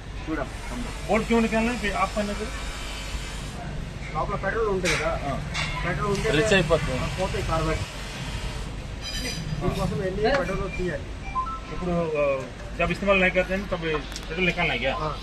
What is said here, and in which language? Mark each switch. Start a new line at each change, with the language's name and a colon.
Hindi: bolt क्यों निकालना है आप करने को
Telugu: లోపల పెట్రోల్ ఉంటుంది కదా పెట్రోల్ ఉంటే రిచ్ అయిపోతుంది పోతే కార్బన్ దీనికోసం వెళ్ళి పెట్రోల్ తీయాలి ఇప్పుడు
Hindi: जब इस्तेमाल नहीं करते हैं तब पेट्रोल निकालना है क्या